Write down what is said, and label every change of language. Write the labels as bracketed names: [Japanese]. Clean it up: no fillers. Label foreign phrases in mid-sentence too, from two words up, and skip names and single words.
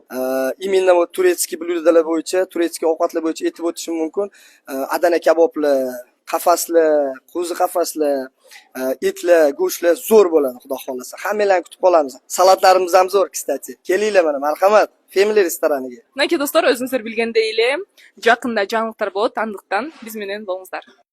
[Russian] Именно вот [Uzbek] turetskiy blyudalar bo'yicha, turetskiy ovqatlar bo'yicha aytib o'tishim mumkin. Adana kaboblar, qafaslar, qo'zi qafaslar, etlar, go'shtlar zo'r bo'ladi, Xudo xolasa. Hammalarni kutib qolamiz. Salatlarimiz ham zo'r, kстати. Kelinglar mana, marhamat. Family restoraniga. [Kyrgyz] Naki достор, өзүңүздөр билгендей эле жакында жаңылыктар болот, андыктан биз менен болуңуздар.